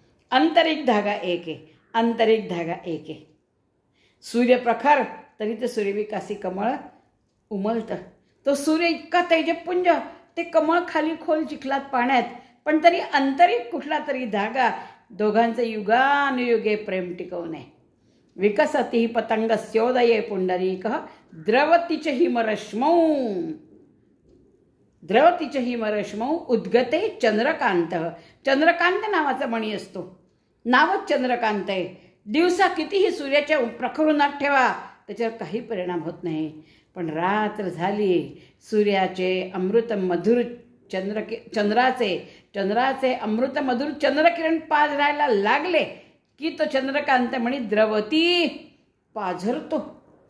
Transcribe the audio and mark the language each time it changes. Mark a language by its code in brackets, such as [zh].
[mr] आंतरिक धागा एक आहे, आंतरिक धागा एक आहे. सूर्य प्रखर तरी ते सूर्यविकासी कमळ उमलतं. तो सूर्य इतका तेजपुंज, ते कमळ खाली खोल चिखलात पाण्यात, पण तरी आंतरिक कुठला तरी धागा दोघांचे युगानुयुगे प्रेम टिकवणे. [sa] विकसति हि पतंगस्योदये पुंडरीकः द्रवति च हिमरश्मौ, द्रवति च हिमरश्मौ उद्गते चंद्रकांतः. [mr] चंद्रकांत नावाचा मणी असतो. नावच चंद्रकांत आहे. दिवसा कितीही सूर्याच्या प्रखरुणात ठेवा, त्याच्यावर काही परिणाम होत नाही. पण रात्र झाली, सूर्याचे अमृत मधुर चंद्राचे अमृत मधुर चंद्रकिरण पाझरायला लागले की तो चंद्रकांत म्हणी द्रवती, पाझरतो.